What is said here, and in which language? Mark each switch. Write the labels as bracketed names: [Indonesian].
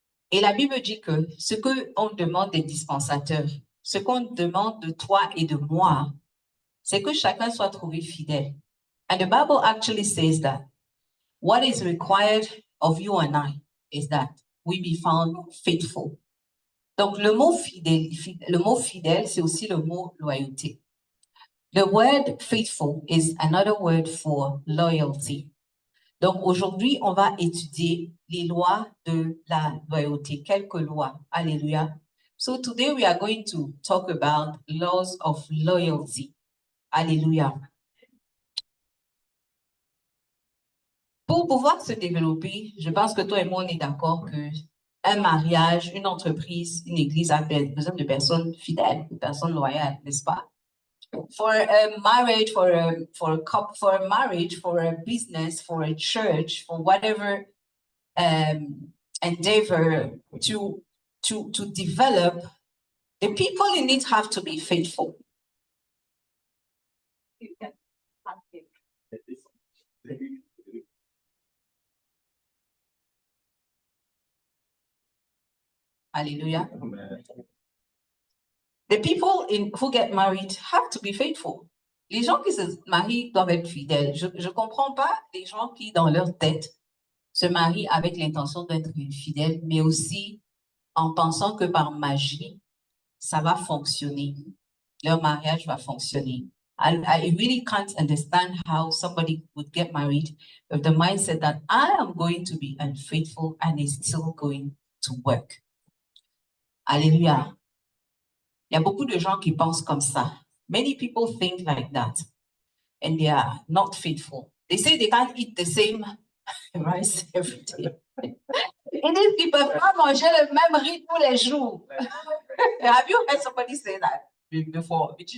[French] Et la Bible dit que ce qu'on demande des dispensateurs, ce qu'on demande de toi et de moi, c'est que chacun soit trouvé fidèle. [English] And the Bible actually says that what is required of you and I is that we be found faithful. [French] Donc, le mot fidèle, c'est aussi le mot loyauté. [English] The word faithful is another word for loyalty. [French] Donc, aujourd'hui, on va étudier les lois de la loyauté. Quelques lois. Alléluia. [English] So, today we are going to talk about laws of loyalty. [French] Alléluia. Pour pouvoir se développer, je pense que toi et moi, on est d'accord que un mariage, une entreprise, une église a besoin de personnes fidèles, de personnes loyales, n'est-ce pas? [English] For a marriage, for a marriage, for a business, for a church, for whatever endeavor to develop, the people in it have to be faithful. Hallelujah. The people who get married have to be faithful. [French] Les gens qui se marient doivent être fidèles. Je ne comprends pas les gens qui, dans leur tête, se marient avec l'intention d'être fidèles, mais aussi en pensant que par magie, ça va fonctionner. Leur mariage va fonctionner. [English] I really can't understand how somebody would get married with the mindset that I am going to be unfaithful and it's still going to work. [French] Alléluia. Il y a beaucoup de gens qui pensent comme ça. [English] Many people think like that, and they are not faithful. They say they can't eat the same rice every day. [French] Ils disent qu'ils ne peuvent pas manger le même riz tous les jours. [English] Have you heard somebody say that before?